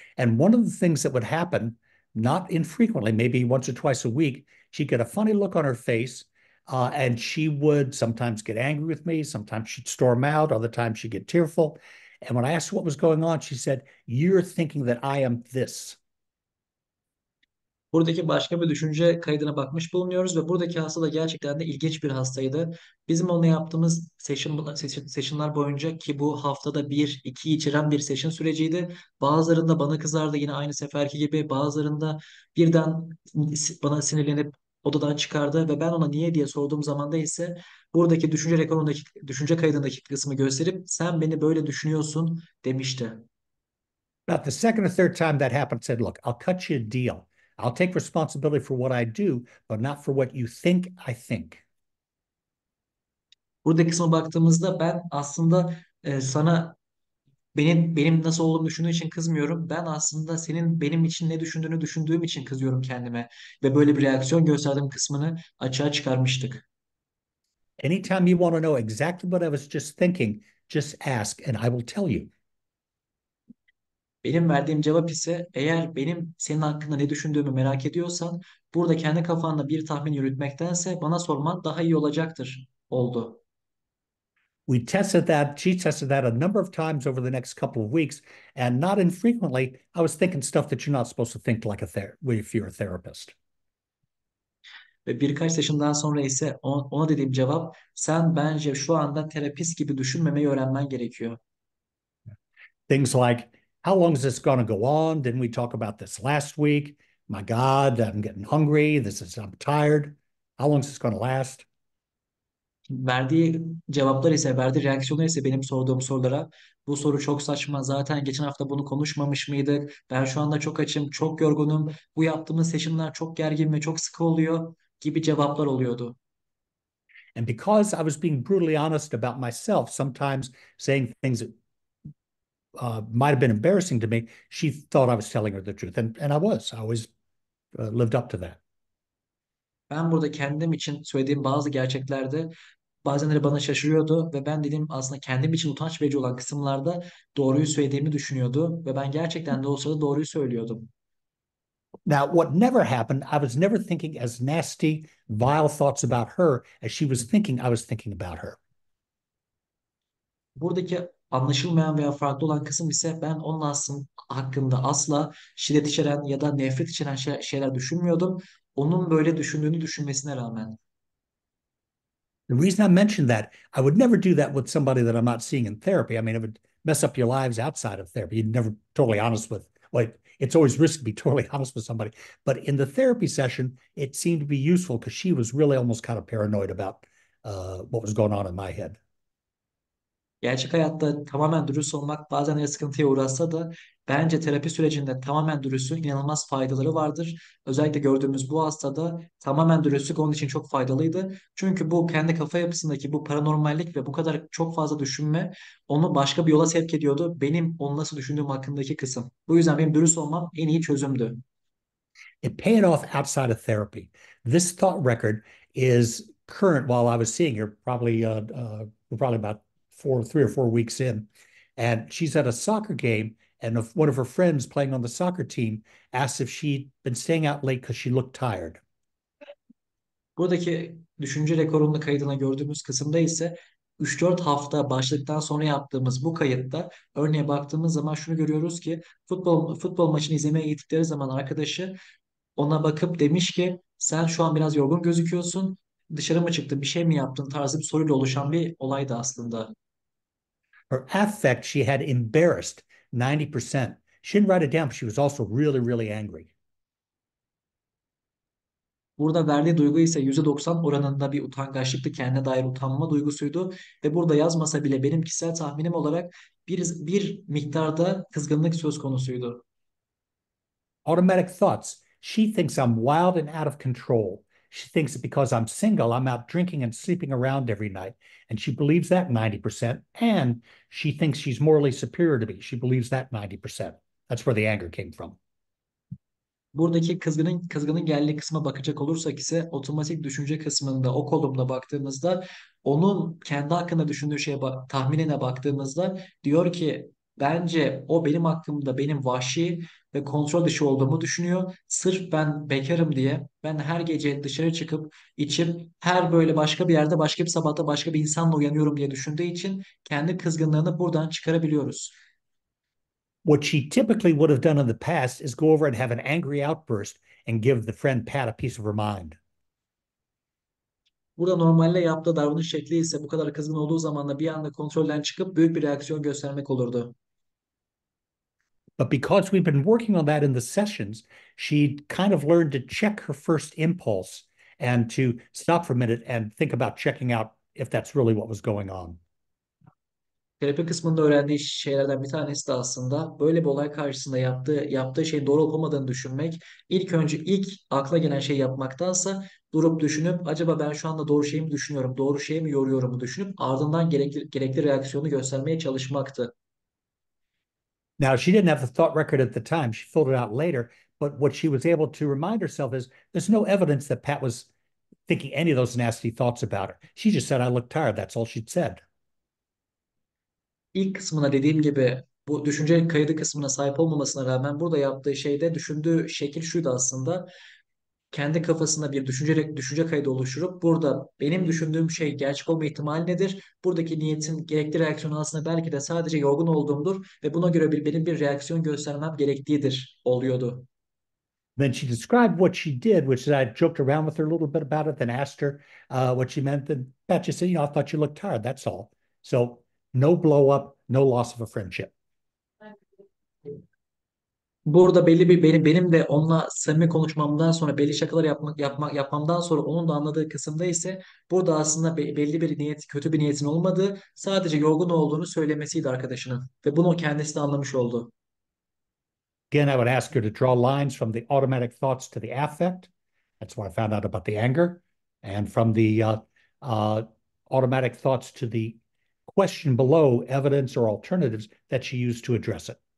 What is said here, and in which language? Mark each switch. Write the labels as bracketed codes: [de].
[en] And one of the things that would happen, not infrequently, maybe once or twice a week, she'd get a funny look on her face, and she would sometimes get angry with me. Sometimes she'd storm out. Other times she'd get tearful. And when I asked her what was going on, she said, "You're thinking that I am this." [tr] Buradaki başka bir düşünce kaydına bakmış bulunuyoruz ve buradaki hasta da gerçekten de ilginç bir hastaydı. Bizim onunla yaptığımız sessionlar boyunca ki bu haftada bir, iki içeren bir session süreciydi. Bazılarında bana kızardı yine aynı seferki gibi. Bazılarında birden bana sinirlenip odadan çıkardı ve ben ona niye diye sorduğum zaman da ise buradaki düşünce rekorundaki, düşünce kaydındaki kısmı gösterip sen beni böyle düşünüyorsun demişti. [en] About the second or third time that happened, said, "Look, I'll cut you a deal. I'll take responsibility for what I do, but not for what you think I think." [tr] Burada kısma baktığımızda ben aslında sana benim nasıl olduğumu düşündüğün için kızmıyorum. Ben aslında senin benim için ne düşündüğünü düşündüğüm için kızıyorum kendime. Ve böyle bir reaksiyon gösterdiğim kısmını açığa çıkarmıştık. [en] Anytime you want to know exactly what I was just thinking, just ask and I will tell you. [tr] Benim verdiğim cevap ise eğer benim senin hakkında ne düşündüğümü merak ediyorsan burada kendi kafanda bir tahmin yürütmektense bana sorman daha iyi olacaktır oldu. [en] She tested that a number of times over the next couple of weeks, and not infrequently, I was thinking stuff that you're not supposed to think like if you're a therapist. [tr] Ve birkaç session'dan sonra ise ona dediğim cevap sen bence şu anda terapist gibi düşünmemeyi öğrenmen gerekiyor. [en] Things like, how long is this going to go on? Didn't we talk about this last week? My God, I'm getting hungry. I'm tired. How long is this going to last? [tr] Verdiği cevaplar ise, verdiği reaksiyonlar ise benim sorduğum sorulara bu soru çok saçma. Zaten geçen hafta bunu konuşmamış mıydık? Ben şu anda çok açım, çok yorgunum. Bu yaptığımız session'lar çok gergin ve çok sıkı oluyor gibi cevaplar oluyordu. [en] And because I was being brutally honest about myself, sometimes saying things that might have been embarrassing to me, she thought I was telling her the truth. And I was. I always lived up to that. [tr] Ben burada kendim için söylediğim bazı gerçeklerde bazenleri bana şaşırıyordu ve ben dedim aslında kendim için utanç verici olan kısımlarda doğruyu söylediğimi düşünüyordu ve ben gerçekten de o sırada doğruyu söylüyordum. [en] Now, what never happened, I was never thinking as nasty, vile thoughts about her as she was thinking I was thinking about her. [tr] Buradaki anlaşılmayan veya farklı olan kısım ise ben onun aslında hakkında asla şiddet içeren ya da nefret içeren şeyler düşünmüyordum. Onun böyle düşündüğünü düşünmesine rağmen. [en] The reason I mentioned that, I would never do that with somebody that I'm not seeing in therapy. I mean, it would mess up your lives outside of therapy. You're never totally honest with, like, it's always risky to be totally honest with somebody. But in the therapy session, it seemed to be useful because she was really almost kind of paranoid about what was going on in my head. [tr] Gerçek hayatta tamamen dürüst olmak bazen de sıkıntıya uğrasa da bence terapi sürecinde tamamen dürüstlüğün inanılmaz faydaları vardır. Özellikle gördüğümüz bu hastada tamamen dürüstlük onun için çok faydalıydı. Çünkü bu kendi kafa yapısındaki bu paranormallik ve bu kadar çok fazla düşünme onu başka bir yola sevk ediyordu. Benim onu nasıl düşündüğüm hakkındaki kısım. Bu yüzden benim dürüst olmam en iyi çözümdü. [en] It paid off outside of therapy. This thought record is current while I was seeing her, we're probably about 3 or 4 weeks in. And she's at a soccer game, and one of her friends playing on the soccer team asked if she'd been staying out late because she looked tired. [tr] Buradaki düşünce rekorunu kaydına gördüğümüz kısımda ise 3-4 hafta başladıktan sonra yaptığımız bu kayıtta örneğe baktığımız zaman şunu görüyoruz ki futbol maçını izlemeye gittikleri zaman arkadaşı ona bakıp demiş ki sen şu an biraz yorgun gözüküyorsun. Dışarı mı çıktın, bir şey mi yaptın tarzı bir soruyla oluşan bir olaydı aslında. [en] Her affect she had embarrassed 90%. She didn't write it down, but she was also really, really angry. [tr] Burada verdiği duygu ise %90 oranında bir utangaçlıktı, kendine dair utanma duygusuydu ve burada yazmasa bile benim kişisel tahminim olarak bir miktarda kızgınlık söz konusuydu. [en] Automatic thoughts. She thinks I'm wild and out of control. She thinks that because I'm single, I'm out drinking and sleeping around every night. And she believes that 90%. And she thinks she's morally superior to me. She believes that 90%. That's where the anger came from. [tr] Buradaki kızgının geldiği kısma bakacak olursak ise otomatik düşünce kısmında o kolumda baktığımızda onun kendi hakkında düşündüğü tahminine baktığımızda diyor ki bence o benim hakkımda benim vahşi ve kontrol dışı olduğumu düşünüyor. Sırf ben bekarım diye ben her gece dışarı çıkıp içip her böyle başka bir yerde başka bir sabahta başka bir insanla uyanıyorum diye düşündüğü için kendi kızgınlığını buradan çıkarabiliyoruz. [en] What she typically would have done in the past is go over and have an angry outburst and give the friend Pat a piece of her mind. [tr] Burada normalde yaptığı davranış şekli ise bu kadar kızgın olduğu zaman da bir anda kontrolden çıkıp büyük bir reaksiyon göstermek olurdu. [en] But because we've been working on that in the sessions, she kind of learned to check her first impulse and to stop for a minute and think about checking out if that's really what was going on. [tr] Terapi kısmında öğrendiği şeylerden bir tanesi de aslında böyle bir olay karşısında yaptığı şeyin doğru olup olmadığını düşünmek. İlk akla gelen şey yapmaktansa durup düşünüp acaba ben şu anda doğru şeyi mi düşünüyorum, doğru şeyi mi yoruyorum mu düşünüp ardından gerekli reaksiyonu göstermeye çalışmaktı. [en] Now, she didn't have the thought record at the time. She filled it out later. But what she was able to remind herself is there's no evidence that Pat was thinking any of those nasty thoughts about her. She just said, I look tired. That's all she'd said. [tr] İlk kısmına dediğim gibi bu düşünce kaydı kısmına sahip olmamasına rağmen burada yaptığı şeyde düşündüğü şekil şuydu aslında. Kendi kafasında bir düşünce kaydı oluşturup burada benim düşündüğüm şey gerçek olma ihtimali nedir? Buradaki niyetin gerekli reaksiyonu aslında belki de sadece yorgun olduğumdur ve buna göre benim bir reaksiyon göstermem gerektiğidir oluyordu. [en] Then she described what she did, which is I joked around with her a little bit about it, then asked her what she meant. And Pat just said, I thought you looked tired. That's all. So no blow up, no loss of a friendship. [tr] Burada benim de onunla samimi konuşmamdan sonra belli şakalar yapmamdan sonra onun da anladığı kısımda ise burada aslında belli bir kötü bir niyetin olmadığı, sadece yorgun olduğunu söylemesiydi arkadaşının ve bunu kendisi de anlamış oldu. [en] Again, I would ask her to draw lines from the automatic thoughts to the affect. That's where I found out about the anger. And from the automatic thoughts to the question below, evidence or alternatives that she used to address it.